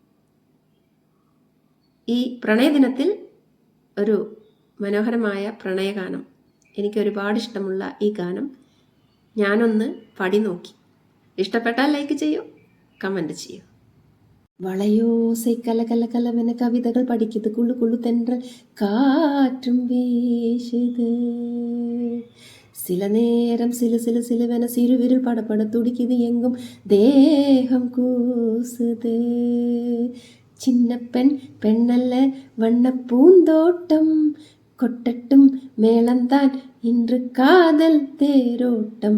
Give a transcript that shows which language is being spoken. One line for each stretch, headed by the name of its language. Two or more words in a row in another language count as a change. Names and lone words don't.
Malayalam: ഈ പ്രണയദിനത്തിൽ ഒരു മനോഹരമായ പ്രണയഗാനം, എനിക്ക് ഒരുപാട് ഇഷ്ടമുള്ള ഈ ഗാനം ഞാനൊന്ന് പാടി നോക്കി. ഇഷ്ടപ്പെട്ടാൽ ലൈക്ക് ചെയ്യൂ, കമൻറ്റ് ചെയ്യൂ.
Tamil: വളയോസை கல கல கலவென கவிதைகள் படிக்குது, குழு குழு தென்றல் காற்றும் வீசுது. சில நேரம் சிலு சிலு சிலுவென சிறுவிரல் படப்பட துடிக்குது, எங்கும் தேகம் கூசுது. சின்ன பெண் பெண்ணல்ல வண்ண பூந்தோட்டம், கொட்டட்டும் மேளம்தான் இன்று காதல் தேரோட்டம்.